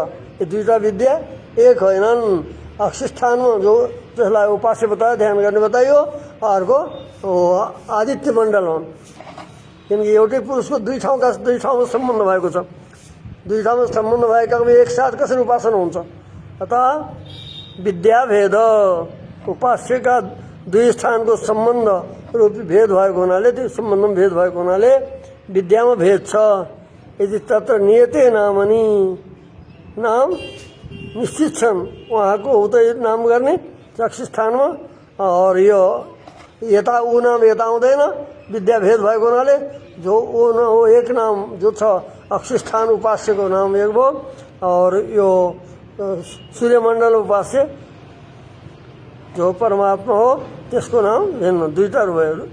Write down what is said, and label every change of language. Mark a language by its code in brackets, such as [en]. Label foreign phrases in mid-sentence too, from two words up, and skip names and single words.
[ne] यो दुईटा विद्या एक होइनन्। अक्षिस्थानमा जो जसलाई उपास्य बतायो, ध्यान गर्ने बताइयो, अर्को आदित्य मण्डल हो। किनकि एउटै पुरुषको दुई ठाउँमा सम्बन्ध भएको छ। दुई ठाउँमा सम्बन्ध भएकामा एकसाथ कसरी उपासना हुन्छ? अतः विद्या भेद, उपास्यका दुई स्थानको सम्बन्ध रूपी भेद भएको हुनाले, त्यो सम्बन्धमा भेद भएको हुनाले विद्यामा भेद छ। [sa] यदि तत्र नियते नामनी, [ne] नाम निश्चित छन् उहाँको उतै नाम गर्ने अक्षी स्थानमा, और यो यता ऊ नाम यता आउँदैन। विद्या भेद भएको हुनाले जो ऊ एक नाम जो छ अक्षी स्थान उपास्यको नाम एक भयो, और यो सूर्यमण्डल उपास्य जो परमात्मा हो त्यसको नाम भिन्न, दुईटा भयो।